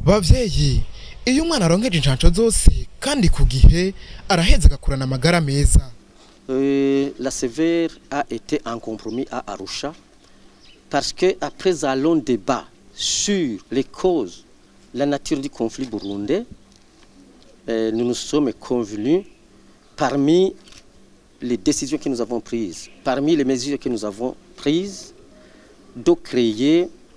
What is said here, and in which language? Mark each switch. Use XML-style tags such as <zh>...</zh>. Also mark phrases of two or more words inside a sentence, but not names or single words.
<rn>Bavyeyi, iyo umwana aronkeje incanco zose kandi ku gihe araheza agakurana amagara meza.</rn> <fr>La sévère a été un compromis à Arusha parce que après un long débat sur les causes, la nature du conflit burundais, nous nous sommes convenus parmi les décisions que nous avons prises, parmi les mesures que nous avons prises, de créer</fr>